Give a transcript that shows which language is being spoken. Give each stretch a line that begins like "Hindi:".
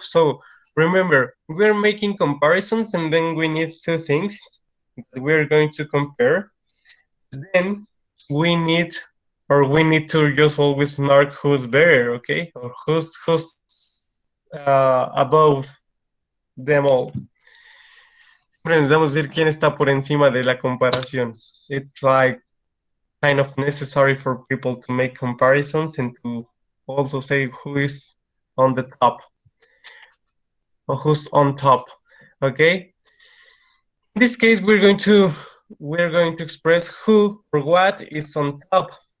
English: So remember, we're making comparisons, and then we need two things that we're going to compare. Then we need to just always mark who's better, okay, or who's above them all.
Spanish: Siempre necesitamos decir quién está por encima de la comparación.
English: It's like kind of necessary for people to make comparisons and to also say who is on the top or who's on top. Okay. In this case, we're going to express who or what is on top.